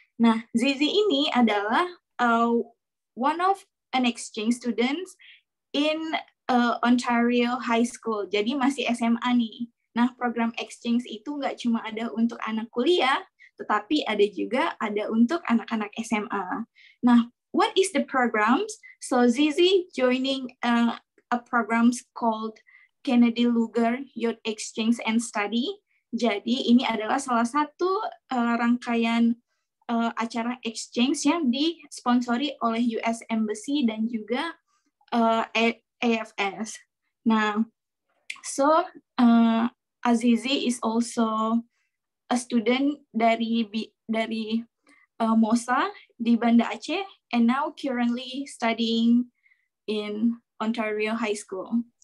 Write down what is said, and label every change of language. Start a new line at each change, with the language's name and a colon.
English: Nah, Zizi
Indonesian: ini adalah
English: one of an exchange students in Ontario High School.
Indonesian: Jadi masih SMA nih. Nah, program exchange itu nggak cuma ada untuk anak kuliah, tetapi ada untuk anak-anak SMA.
English: Nah, what is the programs? So Zizi joining a programs called Kennedy Lugar Youth Exchange and Study.
Indonesian: Jadi ini adalah salah satu rangkaian acara exchange yang disponsori oleh US Embassy dan juga AFS.
English: Nah, so Azizi is also a student
Indonesian: dari MOSA di Banda Aceh
English: and now currently studying in Ontario High School.